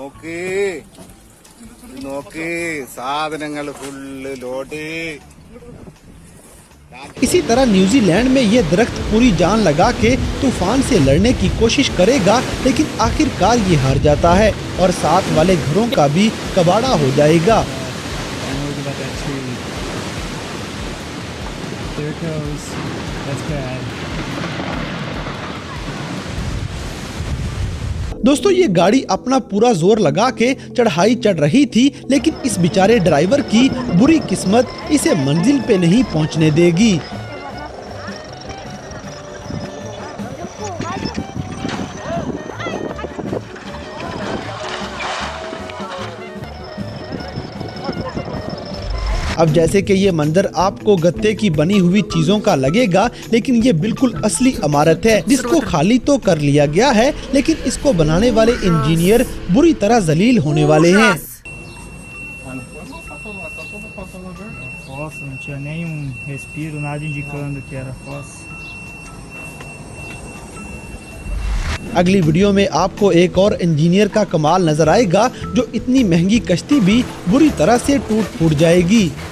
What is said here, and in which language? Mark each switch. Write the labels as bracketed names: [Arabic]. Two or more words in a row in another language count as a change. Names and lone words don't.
[Hindi] इसी तरह न्यूजीलैंड में ये दरख्त पूरी जान लगा के तूफान से लड़ने की कोशिश करेगा, लेकिन आखिरकार ये हार जाता है और साथ वाले घरों का भी कबाड़ा हो जाएगा। [English] I know about that tree. There it goes. That's bad. [Hindi] दोस्तों ये गाड़ी अपना पूरा जोर लगा के चढ़ाई चढ़ रही थी, लेकिन इस बेचारे ड्राइवर की बुरी किस्मत इसे मंजिल पे नहीं पहुंचने देगी। अब जैसे कि ये मंजर आपको गत्ते की बनी हुई चीजों का लगेगा, लेकिन ये बिल्कुल असली इमारत है जिसको खाली तो कर लिया गया है, लेकिन इसको बनाने वाले इंजीनियर बुरी तरह जलील होने वाले हैं। [Portuguese] Ah, não foi? Não, tá toda Pássalo Verde. Fossa, não tinha nenhum respiro, nada indicando que era fossa. [Hindi] अगली वीडियो में आपको एक और इंजीनियर का कमाल नजर आएगा, जो इतनी महंगी कश्ती भी बुरी तरह से टूट फूट जाएगी।